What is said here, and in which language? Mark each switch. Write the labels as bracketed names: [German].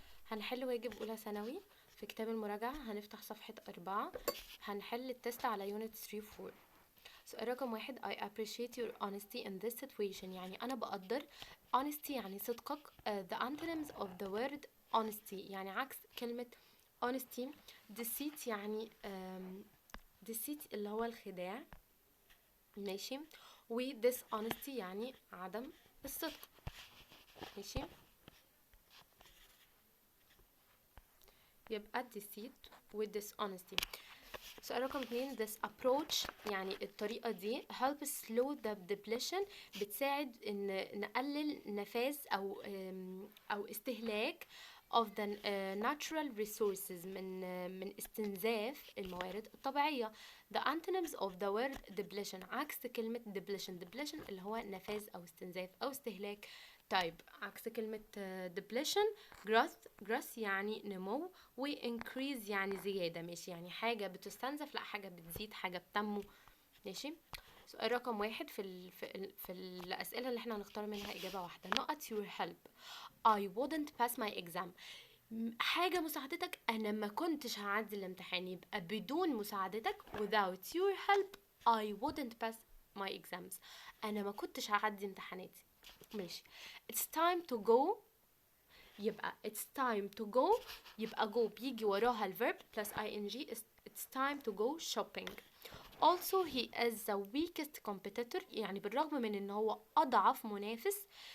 [Arabic] هنحل واجب أولى ثانوي في كتاب المراجعة. هنفتح صفحة 4. هنحل التست على unit 3 و 4. سؤال رقم 1. [English] I appreciate your honesty in this situation. [Arabic] يعني أنا بقدر. honesty يعني صدقك. [English] The antonyms of the word honesty [Arabic] يعني عكس كلمة [English] honesty. [Arabic] deceit يعني deceit اللي هو الخداع، ماشي. و dishonesty يعني عدم الصدق، ماشي. يبقى deceit و dishonesty. سؤال رقم 2. [English] this approach [Arabic] يعني الطريقة دي [English] help slow the depletion [Arabic] بتساعد ان نقلل نفاذ او استهلاك [English] of the natural resources [Arabic] من استنزاف الموارد الطبيعية. [English] the antonyms of the word depletion [Arabic] عكس كلمة depletion اللي هو نفاذ او استنزاف او استهلاك. طيب عكس كلمة depletion growth يعني نمو، و increase يعني زيادة، ماشي. يعني حاجة بتستنزف، لا حاجة بتزيد، حاجة بتنمو، ماشي. سؤال رقم 1 في الأسئلة اللي احنا هنختار منها إجابة واحدة. [English] not your help I wouldn't pass my exam. [Arabic] حاجة مساعدتك أنا ما كنتش هعدي الامتحان، يبقى بدون مساعدتك [English] without your help I wouldn't pass my exams. [Arabic] أنا ما كنتش هعدي امتحاناتي، ماشي. [English] it's time to go [Arabic] يبقى [English] it's time to go، يبقى go [Arabic] بيجي وراها [English] الverb plus ing. it's time to go shopping. also he is the weakest competitor [Arabic] يعني بالرغم من ان هو اضعف منافس.